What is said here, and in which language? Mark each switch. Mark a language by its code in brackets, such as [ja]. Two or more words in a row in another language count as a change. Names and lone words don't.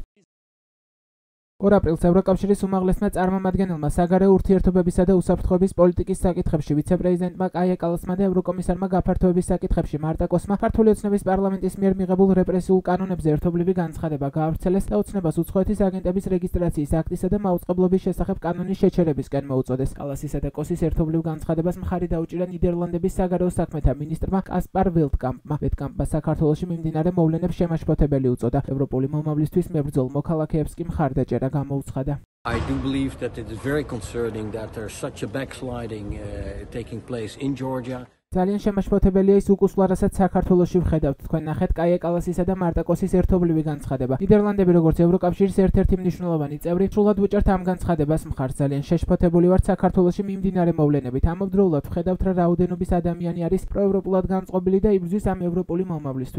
[ka] 2 აპრილს ევროკავშირის უმაღლესმა წარმომადგენელმა საგარეო ურთიერთობებისა და უსაფრთხოების პოლიტიკის საკითხებში ვიცე-პრეზიდენტმა კაია კალასმა და ევროკომისარმა გაფართოების საკითხებში მარტა კოსმა ქართული ოცნების პარლამენტის მიერ მიღებულ რეპრესიულ კანონებზე ერთობლივი განცხადება გაავრცელეს და ოცნებას უცხოეთის აგენტების რეგისტრაციის აქტისა და მაუწყებლობის შესახებ კანონის შეჩერებისკენ მოუწოდეს. კალასისა და კოსის ერთობლივ განცხადებას მხარი დაუჭირა ნიდერლანდების საგარეო საქმეთა მინისტრმა კასპარ ველტკამპმა. ველტკამპმა საქართველოში მიმდინარე მოვლენებს შემაშფოთებელი უწოდა. ევროპული მომავლისთვის მებრძოლ მოქალაქეებს კი მხარდაჭერა გამოუცხადა. [en] I do believe that it is very concerning that there is such a backsliding taking place in Georgia. [ka] ძალიან შემაშფოთებელია ის უკუსვლა, რასაც საქართველოში ვხედავთ. თქვენ ნახეთ კაია კალასისა და მარტა კოსის ერთობლივი განცხადება. ნიდერლანდები როგორც ევროკავშირის ერთ-ერთი მნიშვნელოვანი წევრი, სრულად ვუჭერთ ამ განცხადებას მხარს. ძალიან შეშფოთებული ვართ საქართველოში მიმდინარე მოვლენებით. ამავდროულად ვხედავთ, რა რაოდენობის ადამიანი არის პროევროპულად განწყობილი და იბრძვის ამ ევროპული მომავლისთვის.